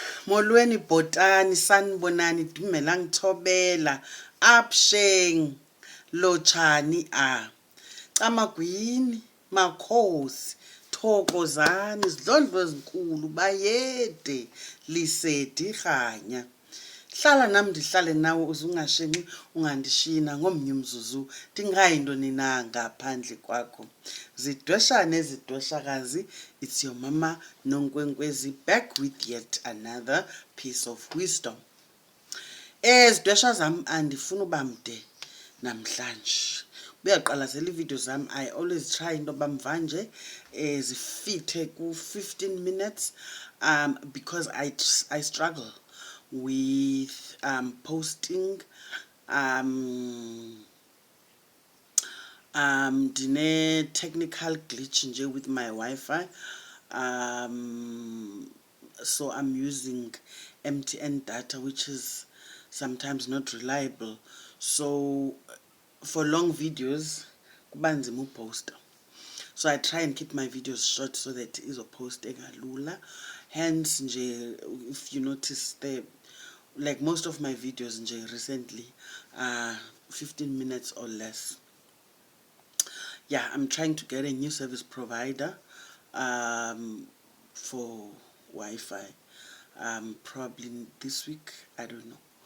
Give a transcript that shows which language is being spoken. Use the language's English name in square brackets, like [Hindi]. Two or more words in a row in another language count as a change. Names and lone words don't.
[Xhosa] Molweni bhotani sanibonani dumela ngithobela absheng lotshani camagwini makhosi thokozani izidlondlo ezinkulu bayede lisedi khanya hlala nami ndihlale nawe uzungashenxi ungandishina ngomnye umzuzu ndingayinto nina ngaphandle kwakho zidweshane ezidweshakazi. [English] It's your mama Nonkwenkwezi back with yet another piece of wisdom. [Xhosa] Ezidwesha zami andifuna uba mde namhlanje. Uyaqalasela iivideo zami [English] I always try [Xhosa] into bamva nje zifithe ku [English] 15 minutes because I struggle with posting dine technical glitch nje with my Wi-Fi so I'm using MTN data which is sometimes not reliable, so for long videos [Xhosa] kuba nzima uposta, [English] so I try and keep my videos short so that [Xhosa] izoposte kalula. [English] Hence nje if you notice like most of my videos nje recently 15 minutes or less. Yeah, I'm trying to get a new service provider for Wi-Fi probably this week, I don't know.